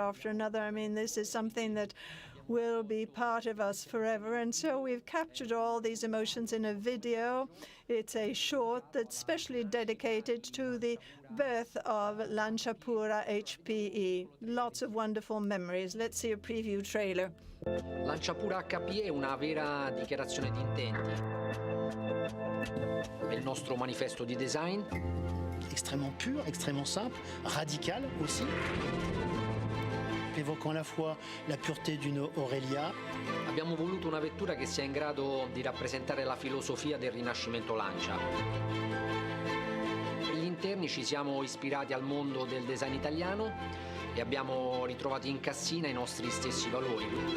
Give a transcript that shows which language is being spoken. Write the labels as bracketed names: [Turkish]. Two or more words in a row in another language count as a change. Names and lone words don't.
[English] I mean, this is something that will be part of us forever. And so we've captured all these emotions in a video. It's a short that's specially dedicated to the birth of Lancia Pura HPE. Lots of wonderful memories. Let's see a preview trailer. [Italian] Lancia Pura HPE è una vera dichiarazione di intenti. È il nostro manifesto di design. [French] Extrêmement pur, extrêmement simple, radical aussi, évoquant à la fois la pureté d'une Aurelia. [Italian] Abbiamo voluto una vettura che sia in grado di rappresentare la filosofia del rinascimento Lancia. Per gli interni ci siamo ispirati al mondo del design italiano e abbiamo ritrovato in Cassina i nostri stessi valori.